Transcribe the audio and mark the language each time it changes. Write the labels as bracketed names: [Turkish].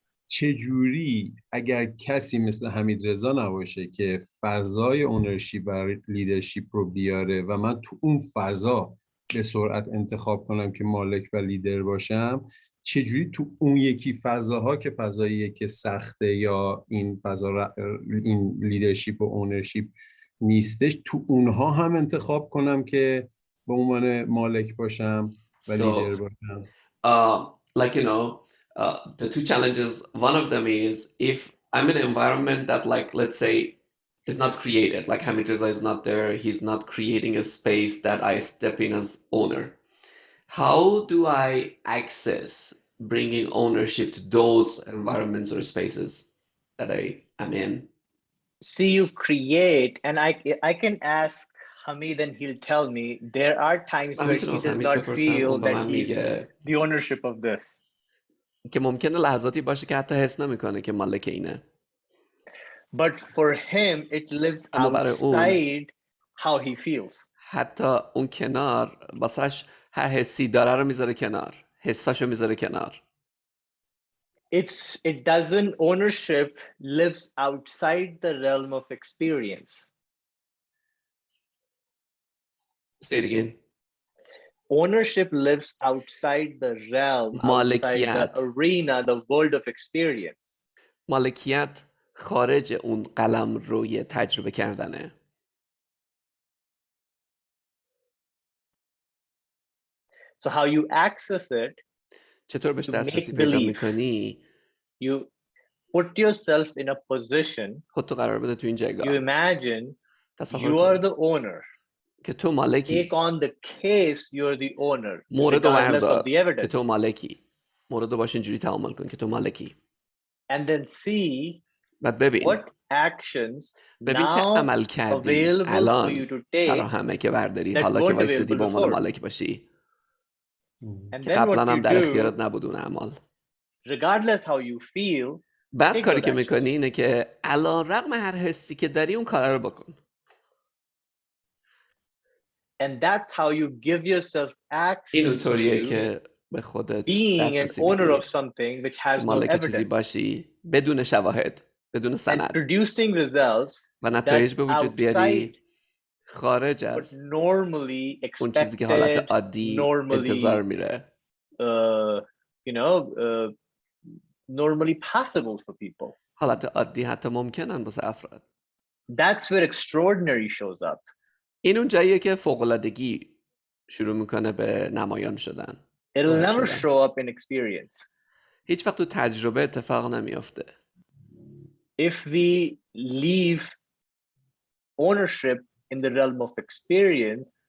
[Persian] چجوری اگر کسی مثل حمید رضا نباشه که فضای اونرشیپ و لیدرشیپ رو بیاره و من تو اون فضا به سرعت انتخاب کنم که مالک و لیدر باشم، چجوری تو اون یکی فضاها که فضاییه که سخته یا این فضا این لیدرشیپ و اونرشیپ نیستش، تو اونها هم انتخاب کنم که به عنوان مالک باشم و لیدر باشم. [English] Like you know, the 2 challenges, one of them is if I'm in an environment that like let's say is not created, like Hamid Reza is not there, he's not creating a space that I step in as owner. How do I access bringing ownership to those environments or spaces that I am in? See, you create, and I can ask Hamid and he'll tell me there are times where he does not feel that he's the ownership of this. [Persian] که ممکنه لحظاتی باشه که حتی حس نمیکنه که مالک اینه. [English] But for him it lives outside how he feels. [Persian] حتی اون کنار واسش هر حسی داره رو میذاره کنار، حساشو میذاره کنار. [English] it doesn't, ownership lives outside the realm of experience. Say it again. Ownership lives outside the realm, outside the arena, the world of experience. [Persian] مالکیت خارج اون قلم روی تجربه کردنه. [English] So how you access it, [Persian] چطور بهش دسترسی پیدا میکنی؟ [English] You put yourself in a position, [Persian] خودتو قرار بده تو این جایگاه. [English] You imagine you are the owner. [Persian] که تو مالکی. [English] Take on the case, you're the owner. [Persian] مورد بردار که تو مالکی. مورد باش اینجوری تعامل کن که تو مالکی. [English] And then see [Persian] بعد ببین [English] what actions [Persian] ببین چه عمل کردی الان فراهمه که برداری حالا که وایسادی به عنوان مالک باشی. که قبلا هم در اختیارت نبود اون اعمال. [English] Regardless how you feel, [Persian] بعد کاری که میکنی اینه که علی رغم هر حسی که داری اون کار رو بکن. [English] And that's how you give yourself access to [Persian] به خودت [English] being an owner of something which has no evidence. [Persian] باشی بدون شواهد، بدون سند. [English] And producing results [Persian] و نتایج به وجود بیاری خارج از اون چیزی که حالت عادی انتظار میره. [English] You know, normally possible for people. [Persian] حالت عادی حتی ممکنن واسه افراد. [English] That's where extraordinary shows up. [Persian] این اون جاییه که فوق‌العادگی شروع میکنه به نمایان شدن. [English] It'll never show up in experience. [Persian] هیچ وقت تو تجربه اتفاق نمیافته. [English] If we leave ownership in the realm of experience,